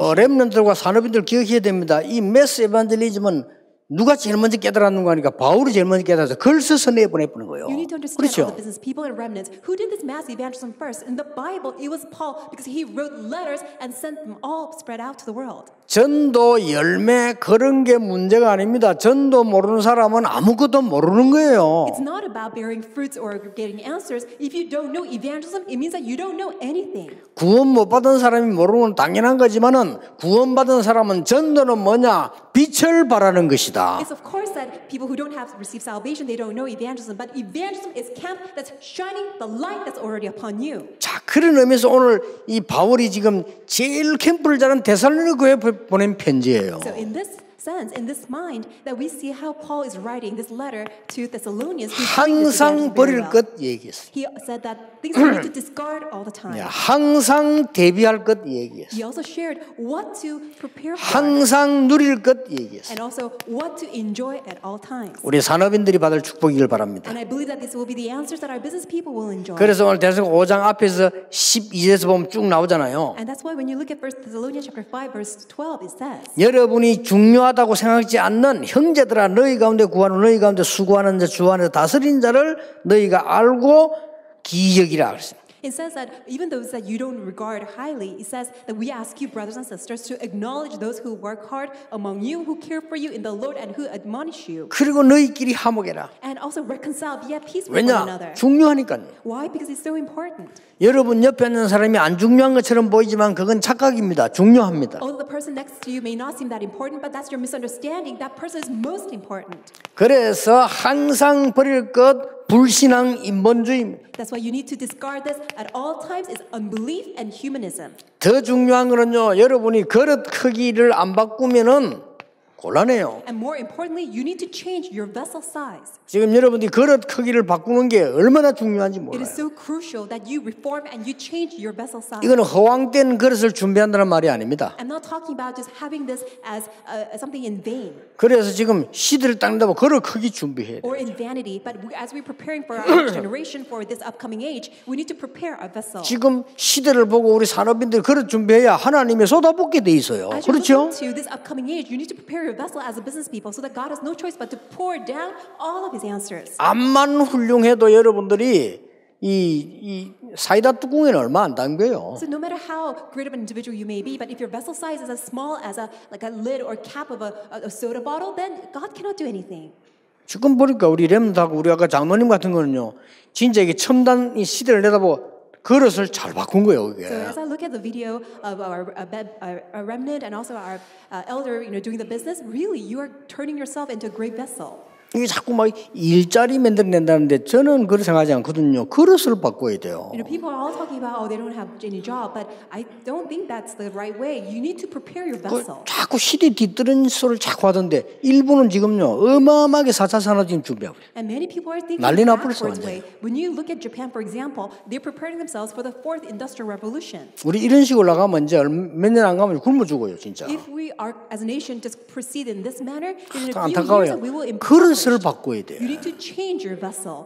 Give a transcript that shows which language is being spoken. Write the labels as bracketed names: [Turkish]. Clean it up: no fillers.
[Korean] 렘넌트들과 산업인들 기억해야 됩니다. 이 매스 에반젤리즘은 누가 제일 먼저 깨달았는가 하니까 바울이 제일 먼저 깨달아서 글 써서 내보내는 거예요. [English] You need to understand all the business people and remnants. Who did this mass evangelism first? In the Bible, it was Paul because he wrote letters and sent them all spread out to the world. [Korean] 전도 열매 그런 게 문제가 아닙니다. 전도 모르는 사람은 아무것도 모르는 거예요. [English] It's not about bearing fruits or getting answers. If you don't know evangelism, it means that you don't know anything. [Korean] 구원 못 받은 사람이 모르는 건 당연한 거지만은 구원 받은 사람은 전도는 뭐냐? 빛을 발하는 것이다. [English] It's of course that people who don't have received salvation, they don't know evangelism. But evangelism is camp that's shining the light that's already upon you. [Korean] 자, 그런 의미에서 오늘 이 바울이 지금 제일 캠프를 잘한 데살로니가 교회에 보낸 편지예요. [English] So in this sense, in this mind, that we see how Paul is writing this letter to Thessalonians. who's doing this [Korean] 항상 [English] evangelism very [Korean] 버릴 [English] well. [Korean] 것 얘기했어요. [English] He said that things we need to discard all the time. [Korean] 항상 대비할 것 얘기했어요. [English] He also shared what to prepare for [Korean] 항상 누릴 것 얘기했어요. [English] and also what to enjoy at all times. [Korean] 우리 산업인들이 받을 축복이길 바랍니다. [English] And I believe that this will be the answers that our business people will enjoy. [Korean] 그래서 오늘 대성경 5장 앞에서 12절에서 보면 쭉 나오잖아요. [English] And that's why when you look at 1 Thessalonians chapter 5 verse 12, it says, [Korean] 여러분이 중요하다 중요하다고 생각하지 않는 형제들아 너희 가운데 구하는 너희 가운데 수고하는 자 주 안에서 다스린 자를 너희가 알고 기여기라 그랬어요. [English] It says that even those that you don't regard highly, it says that we ask you, brothers and sisters, to acknowledge those who work hard among you, who care for you in the Lord, and who admonish you. [Korean] 그리고 너희끼리 화목해라. [English] And also reconcile, be at peace with one another. [Korean] 왜냐? 중요하니까요. [English] Why? Because it's so important. [Korean] 여러분 옆에 있는 사람이 안 중요한 것처럼 보이지만 그건 착각입니다. 중요합니다. [English] Although the person next to you may not seem that important, but that's your misunderstanding. That person is most important. [Korean] 그래서 항상 버릴 것 불신앙 인본주의입니다. [English] That's why you need to discard this at all times is unbelief and humanism. [Korean] 더 중요한 거는요. 여러분이 그릇 크기를 안 바꾸면은 곤란해요. [English] And more importantly, you need to change your vessel size. [Korean] 지금 여러분이 그릇 크기를 바꾸는 게 얼마나 중요한지 [English] It [Korean] 몰라요. [English] is so crucial that you reform and you change your vessel size. [Korean] 이거는 허황된 그릇을 준비한다는 말이 아닙니다. [English] I'm not talking about just having this as something in vain [Korean] 그래서 지금 시대를 닦는다고 그릇 크기 준비해야 돼요. [English] or in vanity, but as we're preparing for our next generation for this upcoming age, we need to prepare a vessel. [Korean] 지금 시대를 보고 우리 산업인들이 그릇 준비해야 하나님이 쏟아붓게 돼 있어요. [English] As you're [Korean] 그렇죠? [English] looking to this upcoming age, you need to prepare your vessel as a business people so that God has no choice but to pour down all of His answers. [Korean] 암만 훌륭해도 여러분들이 이 사이다 뚜껑에는 얼마 안 담겨요. [English] So no matter how great of an individual you may be, but if your vessel size is as small as a lid or cap of a soda bottle, then God cannot do anything. [Korean] 지금 보니까 우리 렘드하고 우리 아까 장로님 같은 거는요, 진짜 이게 첨단 이 시대를 내다보고 그릇을 잘 바꾼 거예요, 이게. [English] So as I look at the video of our remnant and also our elder, doing the business, really you are turning yourself into a great vessel. [Korean] 이게 자꾸 막 일자리 만들어낸다는데 저는 그렇게 생각하지 않거든요. 그릇을 바꿔야 돼요. [English] People are all talking about they don't have any job, but I don't think that's the right way. You need to prepare your vessel. [Korean] 자꾸 시대 뒤뜰은 소리를 자꾸 하던데 일본은 지금요 어마어마하게 4차 산업 지금 준비하고 있어요. [English] And many people are thinking [Korean] 난리 [English] the [Korean] 나버렸어, [English] backwards way. When you look at Japan, for example, they're preparing themselves for the fourth industrial revolution. [Korean] 우리 이런 식으로 나가면 이제 몇 년 안 가면 굶어 죽어요, 진짜. [English] If we are, as a nation, just proceed in this manner, in a few [Korean] 안타까워요. [English] years we will [Korean] 그릇을 [English] impoverish. [Korean] 바꿔야 돼요. [English] You need to change your vessel.